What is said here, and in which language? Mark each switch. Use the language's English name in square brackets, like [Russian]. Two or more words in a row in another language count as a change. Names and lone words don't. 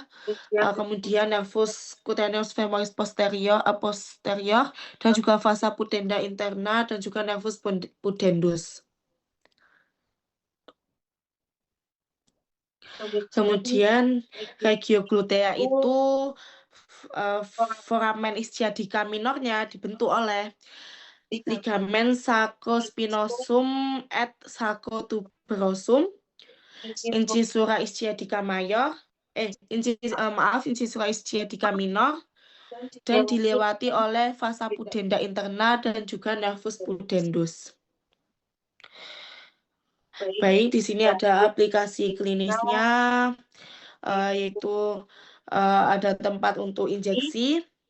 [Indonesian] Kemudian nervus cutaneus femoris posterior, dan juga vasa pudenda interna, dan juga nervus pudendus. Kemudian regio glutea itu foramen ischiadica minornya dibentuk oleh ligamen saccospinosum et saccotuberosum, incisura ischiadica mayor, incisura ischiadica minor, dan dilewati oleh vasa pudenda interna dan juga nervus pudendus. Baik, di sini ada aplikasi klinisnya, yaitu ada tempat untuk injeksi.